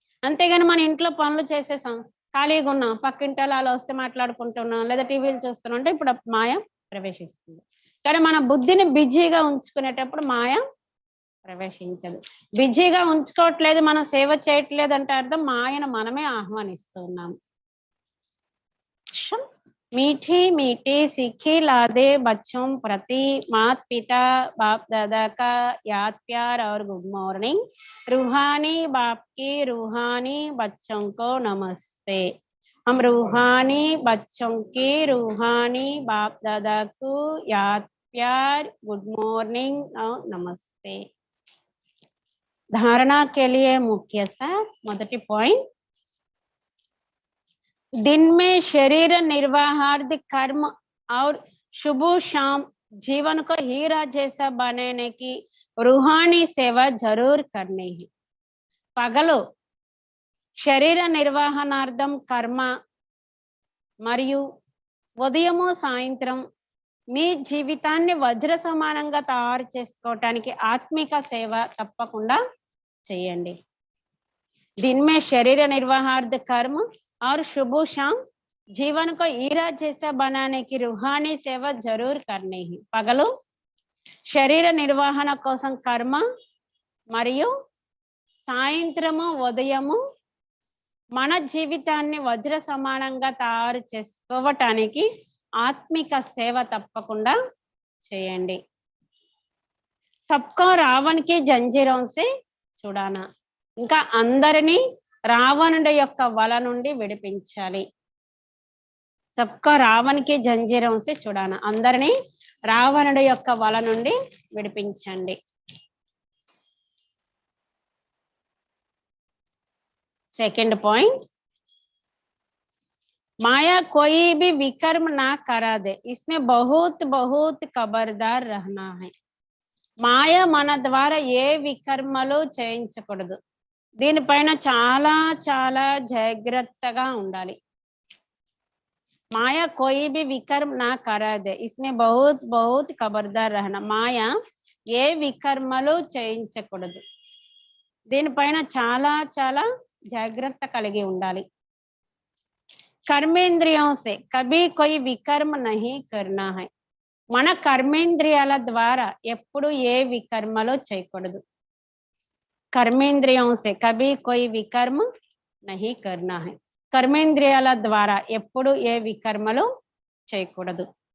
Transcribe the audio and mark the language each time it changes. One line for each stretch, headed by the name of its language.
Telugu: అంతేగాని మన ఇంట్లో పనులు చేసేసాం, ఖాళీగా ఉన్నాం, పక్కింటి అలా వస్తే మాట్లాడుకుంటున్నాం, లేదా టీవీలు చూస్తున్నాం అంటే ఇప్పుడు మాయ ప్రవేశిస్తుంది. కానీ మన బుద్ధిని బిజీగా ఉంచుకునేటప్పుడు మాయ ప్రవేశించదు. బిజీగా ఉంచుకోవట్లేదు, మనం సేవ చేయట్లేదు అంటే అర్థం మాయను మనమే ఆహ్వానిస్తున్నాము.
Hindi: मीठी मीठी सीखी लादे बच्चों प्रति माता पिता बाप दादा का याद प्यार और गुड मॉर्निंग, रूहानी बाप की रूहानी बच्चों को नमस्ते. हम रूहानी बच्चों की रूहानी बाप दादा को याद प्यार गुड मॉर्निंग और नमस्ते। धारणा के लिए मुख्य सार मोदटी पॉइंट, दिन में शरीर निर्वाहार्थ कर्म और शुभ शाम जीवन को हीरा जैसा बनाने की रूहानी सेवा जरूर करनी है।
Telugu: పగలు శరీర నిర్వహణార్థం కర్మ మరియు ఉదయము సాయంత్రం మీ జీవితాన్ని వజ్ర సమానంగా తయారు చేసుకోవటానికి ఆత్మిక సేవ తప్పకుండా చేయండి।
Hindi: दिन में शरीर निर्वाहार्थ कर्म और शुभ शाम जीवन को हीरा जैसा बनाने की रूहानी सेवा जरूर करनी है।
Telugu: పగలు శరీర నిర్వహణ కోసం కర్మ మరియు సాయంత్రము ఉదయము మన జీవితాన్ని వజ్ర సమానంగా తయారు చేసుకోవటానికి ఆత్మిక సేవ తప్పకుండా చేయండి।
Hindi: సబ్కో రావణ్ కి జంజీరోం సే చూడానా,
Telugu: ఇంకా అందరినీ రావణుడి యొక్క వల నుండి విడిపించాలి।
Hindi: సబ్కో రావణ్ కి జంజీరోం సే చూడానా,
Telugu: అందరినీ రావణుడి యొక్క వల నుండి విడిపించండి।
Hindi: सेकंड पॉइंट, माया कोई भी विकर्म ना करा दे, इसमें बहुत बहुत खबरदार रहना है।
Telugu: మాయ మన ద్వారా ఏ వికర్మలు చేయించకూడదు, దీనిపైన చాలా చాలా జాగ్రత్తగా ఉండాలి।
Hindi: మాయ कोई भी विकर्म ना करा दे, इसमें बहुत बहुत खबरदार रहना।
Telugu: మాయ ఏ వికర్మలు చేయించకూడదు, దీనిపైన చాలా చాలా జాగ్రత్త కలిగి ఉండాలి।
Hindi: कर्मेंद्रियों से कभी कोई विकर्म नहीं करना है,
Telugu: మన కర్మేంద్రియాల ద్వారా ఎప్పుడు ఏ వికర్మలు చేయకూడదు।
Hindi: कर्मेंद्रियों से कभी कोई विकर्म नहीं करना है,
Telugu: కర్మేంద్రియాల ద్వారా ఎప్పుడు ఏ వికర్మలు చేయకూడదు।